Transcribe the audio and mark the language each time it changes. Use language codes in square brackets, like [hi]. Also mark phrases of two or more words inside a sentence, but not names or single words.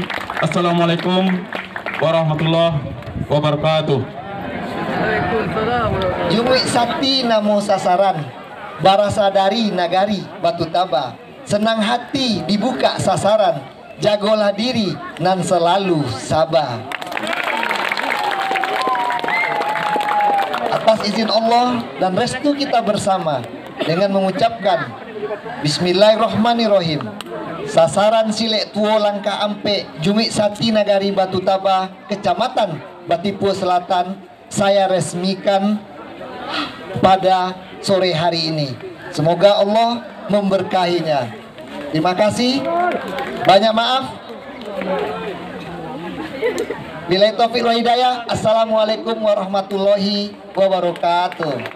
[ar] السلام عليكم ورحمة الله وبركاته. [min] Jumi sakti namo sasaran, barasa dari nagari Batu Taba. Senang hati dibuka sasaran, jagolah diri nan selalu sabar. [id] Atas izin Allah dan restu kita bersama dengan mengucapkan Bismillahirrahmanirrahim. Sasaran Silek Tuo Langka Ampe, Jumi Sati Nagari Batu Taba, Kecamatan Batipu Selatan, saya resmikan pada sore hari ini. Semoga Allah memberkahinya. Terima kasih. Banyak maaf. [ar] بالله التوفيق والهداية. السلام عليكم ورحمة الله وبركاته.